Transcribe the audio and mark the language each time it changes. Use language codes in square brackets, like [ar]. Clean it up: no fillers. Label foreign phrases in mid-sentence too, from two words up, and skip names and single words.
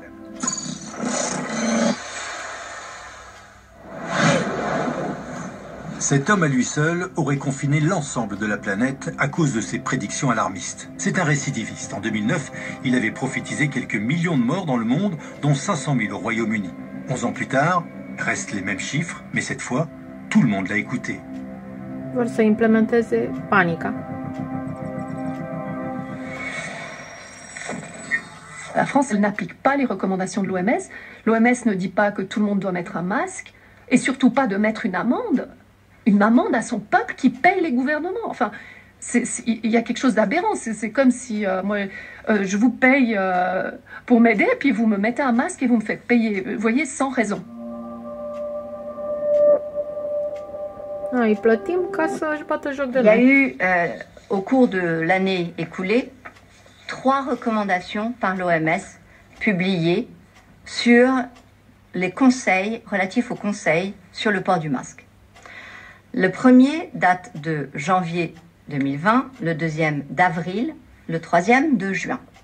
[fr] Cet homme à lui seul aurait confiné l'ensemble de la planète à cause de ses prédictions alarmistes. C'est un récidiviste. En 2009, il avait prophétisé quelques millions de morts dans le monde, dont 500 000 au Royaume-Uni. 11 ans plus tard, restent les mêmes chiffres, mais cette fois, tout le monde l'a écouté. [ro] Vor să implementeze panica. [fr] La France, elle n'applique pas les recommandations de l'OMS. L'OMS ne dit pas que tout le monde doit mettre un masque, et surtout pas de mettre une amende à son peuple qui paye les gouvernements. Enfin, il y a quelque chose d'aberrant. C'est comme si je vous paye pour m'aider, puis vous me mettez un masque et vous me faites payer, vous voyez, sans raison. [ro] Îi plătim ca să-și bată joc de [fr] Il y a [ro] noi. [fr] eu, au cours de l'année écoulée, 3 recommandations par l'OMS publiées sur les conseils, relatifs aux conseils sur le port du masque. Le premier date de janvier 2020, le deuxième d'avril, le troisième de juin.